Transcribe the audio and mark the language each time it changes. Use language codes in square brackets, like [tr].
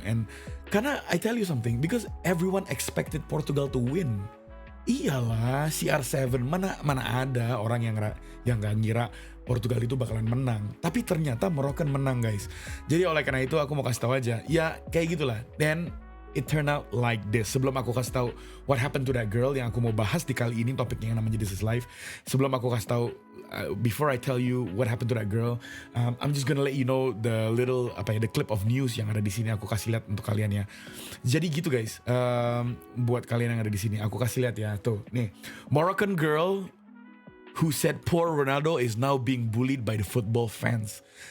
[en] And karena I tell you something, because everyone expected Portugal to win. [id] Iyalah, CR7 mana ada orang yang nggak ngira Portugal itu bakalan menang. Tapi ternyata Moroccan menang guys. Jadi oleh karena itu aku mau kasih tahu aja, ya kayak gitulah. [en] Then it turned out like this. [id] Sebelum aku kasih tahu [en] what happened to that girl [id] yang aku mau bahas di kali ini, topiknya yang namanya This is Life. Sebelum aku kasih tahu, [en] before I tell you what happened to that girl, I'm just gonna let you know the little the clip of news [id] yang ada di sini. Aku kasih lihat untuk kalian ya. Jadi gitu guys, buat kalian yang ada di sini, aku kasih lihat ya. [en] Tuh, nih, Moroccan girl who said poor Ronaldo is now being bullied by the football fans.